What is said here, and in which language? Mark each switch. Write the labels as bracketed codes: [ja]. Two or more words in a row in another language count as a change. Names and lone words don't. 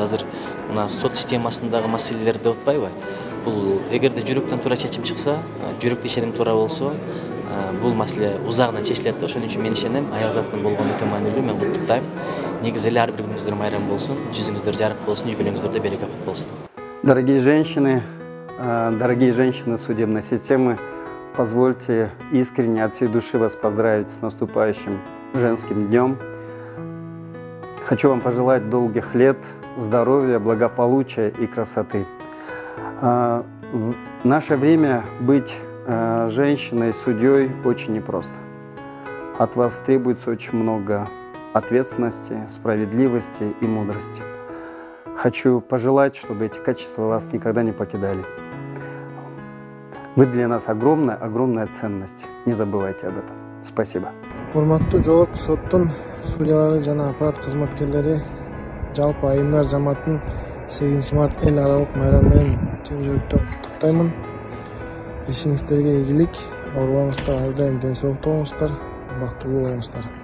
[ky] Азыр мына сот системасындагы маселелер деп атпайбы? Бул эгерде жүрөктөн туура чечим чыкса, жүрөктө ишеним туура болсо, бул маселе узагынан чечилет да. Ошон үчүн мен ишенем, аял затынын болгону өтө маанилүү. Мен куттуктайм. Негизи эле ар бир күнүңүздөр майрам болсун, жүзүңүздөр жарык болсун, юбилейиңиздерде береке кут болсун. [ru] Дорогие женщины судебной системы, позвольте искренне от всей души вас поздравить с наступающим женским днем. Хочу вам пожелать долгих лет, здоровья, благополучия и красоты. В наше время быть женщиной, судьей очень непросто. От вас требуется очень много ответственности, справедливости и мудрости. Хочу пожелать, чтобы эти качества вас никогда не покидали. Вы для нас огромная ценность. Не забывайте об этом. Спасибо. [ky] Урматтуу жогорку соттун судьялары жана аппарат кызматкерлери, жалпы айымдар жамаатын 8 март эл аралык майрам менен чын жүрөктөн куттуктаймын. Ишиңиздерге ийгилик, оорубаңыздар, ар дайым ден соолукта болуңуздар, бактылуу болуңуздар.